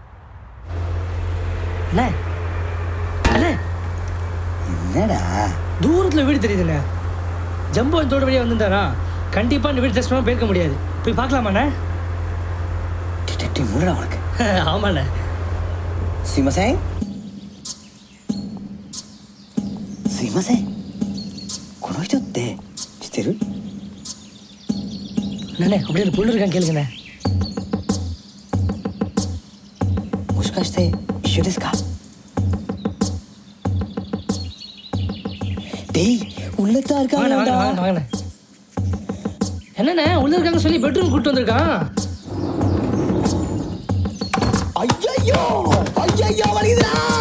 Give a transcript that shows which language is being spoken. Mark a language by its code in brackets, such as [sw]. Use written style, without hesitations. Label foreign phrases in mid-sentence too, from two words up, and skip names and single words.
[ta] என்னடா தூரத்துல வீடு தெரியுதுண்ணே. ஜம்போ தோட வழியா வந்திருந்தாரா? கண்டிப்பா இந்த வீடு டெஸ்ட் பண்ணாம போயிருக்க முடியாது. போய் பார்க்கலாமாண்ணே? [en] detective mode [ta] உனக்கு. ஆமாண்ணே. [ja] すいませんこの人って知ってる？ [ta] அண்ணே, அப்படியே ஒரு பொண்ணு இருக்கான்னு கேளுங்கண்ணே. [ja] もしかして一緒ですか？ [ta] டேய், உள்ளதா இருக்காங்கடா. வாங்கண்ணே. என்னண்ணே, உள்ள இருக்காங்க சொல்லி பெட்ரூம் கூட்டு வந்திருக்கான். ஐயோ வலிக்குதுடா.